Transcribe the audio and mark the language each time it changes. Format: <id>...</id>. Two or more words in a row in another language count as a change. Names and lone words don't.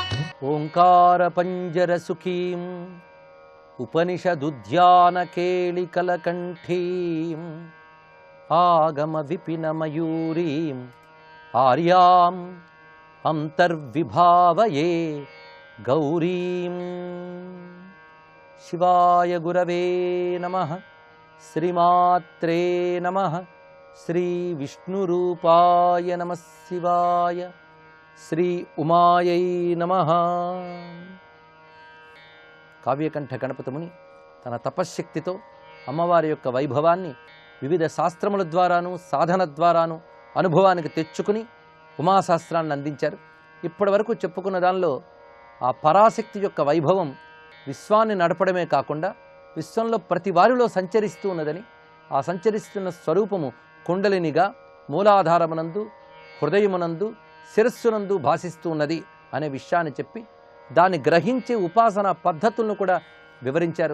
<sa>ओंकार पंजर सुखीं उपनिषदुद्यान केलिकलकण्ठीं आगम विपिन मयूरीं आर्याम् अंतर्विभावये गौरीं। शिवाय गुरवे नमः। श्रीमात्रे नमः। श्री विष्णुरूपाय नमः शिवाय। श्री उमायै नमः।</sa> <te>కావ్యకంఠ గణపతిముని తన తపశ్శక్తితో అమ్మవారి యొక్క వైభవాన్ని వివిధ శాస్త్రముల ద్వారాను సాధన ద్వారాను అనుభవానికి తెచ్చుకుని ఉమాశాస్త్రాన్ని అందించారు. ఇప్పటి వరకు చెప్పుకున్న దానిలో ఆ పరాశక్తి యొక్క వైభవం విశ్వాన్ని నడపడమే కాకుండా విశ్వంలో ప్రతి వారిలో సంచరిస్తూ ఉన్నదని, ఆ సంచరిస్తున్న స్వరూపము కుండలినిగా మూలాధారమునందు హృదయమునందు శిరస్సునందు భాసిస్తూ ఉన్నది అనే విషయాన్ని చెప్పి దాన్ని గ్రహించే ఉపాసన పద్ధతులను కూడా వివరించారు.</te>